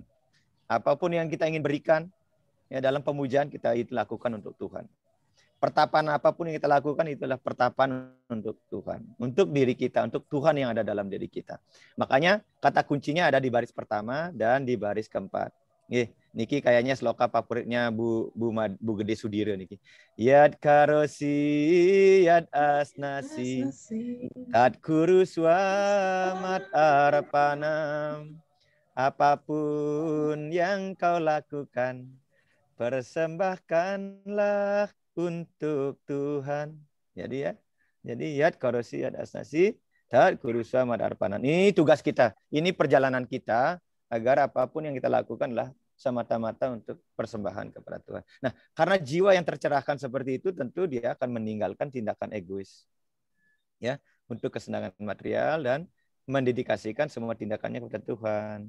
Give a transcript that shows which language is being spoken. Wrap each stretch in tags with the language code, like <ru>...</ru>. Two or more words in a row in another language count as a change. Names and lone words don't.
<id>Apapun yang kita ingin berikan ya dalam pemujaan kita itu lakukan untuk Tuhan. Pertapaan apapun yang kita lakukan itulah pertapaan untuk Tuhan, untuk diri kita, untuk Tuhan yang ada dalam diri kita. Makanya kata kuncinya ada di baris pertama dan di baris keempat. Niki kayaknya sloka favoritnya Bu Gede Sudiro niki.</id> <sa>यद् करोसि यद् अस्नासि तद्कुरु स्वमत् अर्पणम्.</sa> <id>Apapun yang kau lakukan, persembahkanlah untuk Tuhan.</id> <sa>Jadi यद् करोसि यद् अस्नासि तद्कुरु स्वमत् अर्पणम्.</sa> <id>Ini tugas kita. Ini perjalanan kita. Agar apapun yang kita lakukanlah semata-mata untuk persembahan kepada Tuhan. Nah, karena jiwa yang tercerahkan seperti itu, tentu dia akan meninggalkan tindakan egois, ya, untuk kesenangan material dan mendedikasikan semua tindakannya kepada Tuhan.</id>